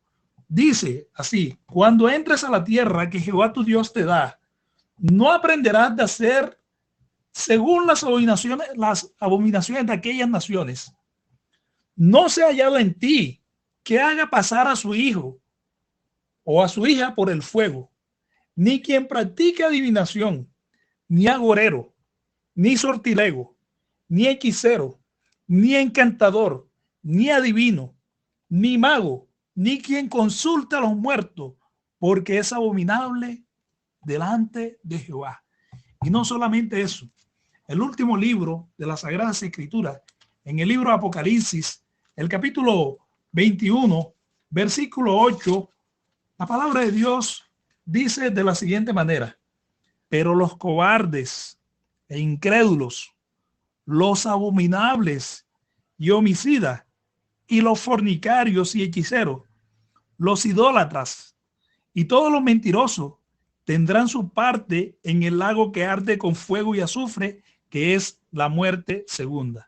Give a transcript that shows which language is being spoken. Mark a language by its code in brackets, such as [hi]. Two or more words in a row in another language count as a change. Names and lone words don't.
[es] Dice así, cuando entres a la tierra que Jehová tu Dios te da, no aprenderás de hacer según las abominaciones de aquellas naciones. No se ha hallado en ti que haga pasar a su hijo o a su hija por el fuego, ni quien practique adivinación, ni agorero, ni sortilego, ni hechicero, ni encantador, ni adivino, ni mago, ni quien consulta a los muertos, porque es abominable delante de Jehová. Y no solamente eso, el último libro de las Sagradas Escrituras, en el libro de Apocalipsis, el capítulo 21, versículo 8, la palabra de Dios dice de la siguiente manera: pero los cobardes e incrédulos, los abominables y homicidas, y los fornicarios y hechiceros, los idólatras y todos los mentirosos tendrán su parte en el lago que arde con fuego y azufre, que es la muerte segunda.